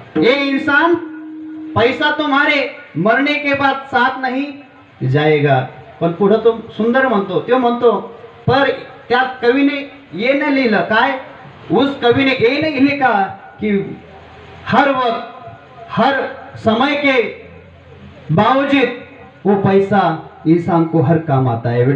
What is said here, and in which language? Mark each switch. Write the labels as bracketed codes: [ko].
[hi] ए इंसान पैसा तुम्हारे मरने के बाद साथ नहीं जाएगा. [mr] पण पुढे तो सुंदर म्हणतो, तो म्हणतो, पर त्या कवीने ये न लिहिलं काय? [hi] उस कवि ने ये नहीं लिखा कि हर वक्त हर समय के बावजूद वो पैसा इंसान को हर काम आता है.